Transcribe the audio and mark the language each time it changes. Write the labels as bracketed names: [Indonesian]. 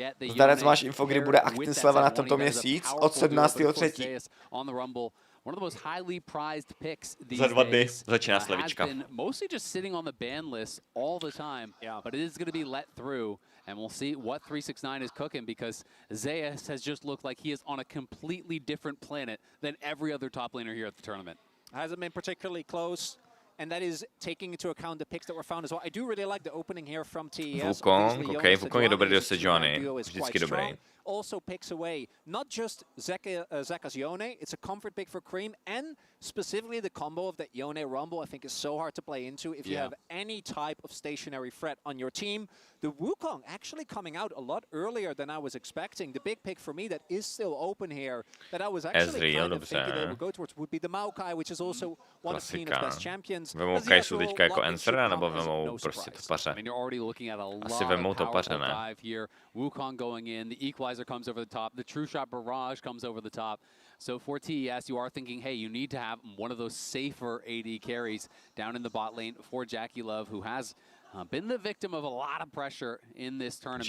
[Czech] Zdarec, máš info, kdy bude aktin sleva na tomto měsíc od 17.3. [English] One of those highly prized picks these [Czech] Za 2 dny [English] days [Czech] začíná slevička. [English] Mostly just sitting on the ban list all the time, but it is going to be let through, and we'll see what 369 is cooking, because Zeus has just looked like he is on a completely different planet than every other top laner here at the tournament. Hasn't been particularly close. And that is taking into account the picks that were found as well. I do really like the opening here from TES. [Czech] Wukong, okay, Wukong je dobrý do Sejuani, vždycky dobrý. [English] Also picks away not just Zeka's Yone, it's a comfort pick for Cream, and specifically the combo of that Yone Rumble I think is so hard to play into if you have any type of stationary threat on your team. The Wukong actually coming out a lot earlier than I was expecting. The big pick for me that is still open here that I was actually kind of thinking they would go towards would be the Maokai, which is also one of Peanut's best champions. [Czech] Vemou Kai'Su teďka jako answer, nebo vemou prostě to paře? Asi vemou to paře, ne? [English] Wukong going in, the equalizer comes over the top, the true shot barrage comes over the top. So for TES, you are thinking, hey, you need to have one of those safer AD carries down in the bot lane for Jackie Love, who has been the victim of a lot of pressure in this tournament.